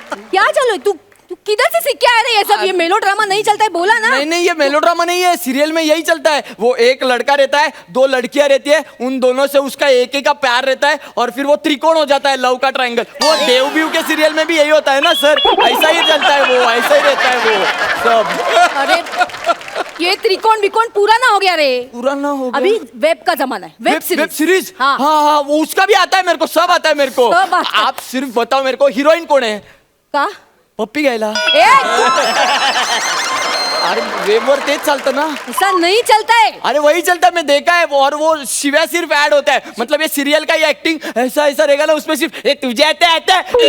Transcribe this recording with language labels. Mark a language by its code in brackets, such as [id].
[hi] क्या चालू है? तू तू किधर से सीख के आया रे ये सब? ये मेलोड्रामा नहीं चलता है, बोला ना. नहीं नहीं, ये मेलोड्रामा नहीं है, सीरियल में यही चलता है. वो एक लड़का रहता है, दो लड़कियां रहती है, उन दोनों से उसका एक का प्यार रहता है और फिर वो त्रिकोण हो जाता है, लव का ट्रायंगल. वो देवव्यू के सीरियल में भी यही होता है ना सर, ऐसा ही चलता है, वो ऐसा ही रहता है वो सब. अरे ये त्रिकोण बिकोण पुराना हो गया रे. पुराना हो गया. अभी वेब का जमाना है. Web series. हाँ. हाँ, वो उसका भी आता है मेरे को, सब आता है मेरे को. सब आता है. आप सिर्फ बताओ मेरे को, हीरोइन कौन है? [mr] का पप्पी घ्यायला. ए, अरे वेबवर तेच चालतं ना. [hi] ऐसा नहीं चलता है. अरे वही चलता है, मैं देखा है वो. और वो शिव्या सिर्फ ऐड होता है, मतलब ये सीरियल का ये एक्टिंग ऐसा ऐसा रहेगा ना, उसमें सिर्फ ए तुझे आता है.